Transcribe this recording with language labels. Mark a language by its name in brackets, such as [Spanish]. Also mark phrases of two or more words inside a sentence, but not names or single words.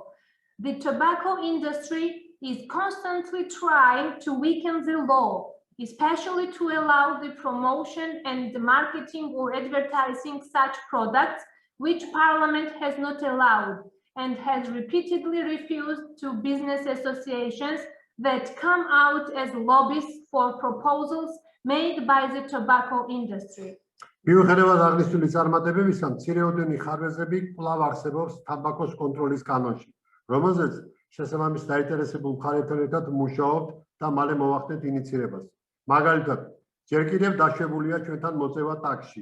[English] The tobacco industry is constantly trying to weaken the law, especially to allow the promotion and the marketing or advertising such products which Parliament has not allowed and has repeatedly refused to business associations that come out as lobbyists for proposals made by the tobacco industry. [Georgian] მიუხედავად აღნიშნული წარმატებებისა, მცირეოდენი ხარვეზები კვლავ არსებობს თამბაქოს კონტროლის კანონში, რომელზეც შესაბამის დაინტერესებულ მხარეებთან ერთად მუშაობთ და მალე მოვახდენთ ინიცირებას. მაგალითად, ჯერ კიდევ დაშვებულია ჩვენთან მოწევა ტაქსში.